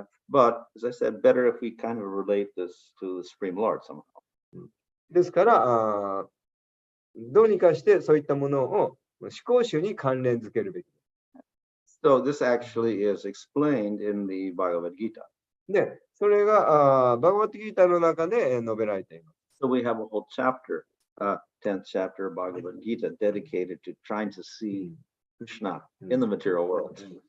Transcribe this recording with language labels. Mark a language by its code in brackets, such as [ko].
[en] But as I said, better if we kind of relate this to the Supreme Lord somehow. [ja] ですから、どうにかしてそういったものを思考集に関連づけるべき。 [en] So this actually is explained in the Bhagavad Gita. [ja] で、それがバガバットギータの中で述べられています。 [en] So we have a whole chapter, 10th chapter of Bhagavad Gita dedicated to trying to see Krishna in the material world.